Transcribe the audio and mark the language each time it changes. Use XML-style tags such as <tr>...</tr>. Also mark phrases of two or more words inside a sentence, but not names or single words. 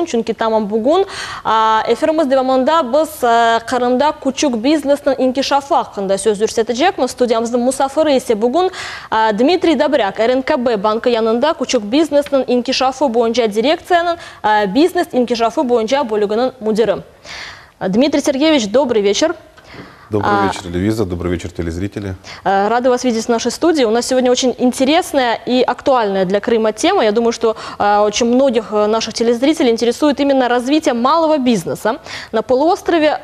<crh>Çünkü tamam bugün efirimiz devamında biz Kırımda küçük biznesin inkişafı hakkında söz yürütecekmiz. Studiyamızın musafiri ise bugün Dmitri Dobryak, RNKB Bankı yanında küçük biznesin inkişafı boyunca direksiyanın biznes inkişafı boyunca bölümünün müdürü.</crh> <ru>Дмитрий Сергеевич, добрый вечер. Добрый вечер, Левиза. Добрый вечер, телезрители. Рады вас видеть в нашей студии. У нас сегодня очень интересная и актуальная для Крыма тема. Я думаю, что очень многих наших телезрителей интересует именно развитие малого бизнеса на полуострове.</ru>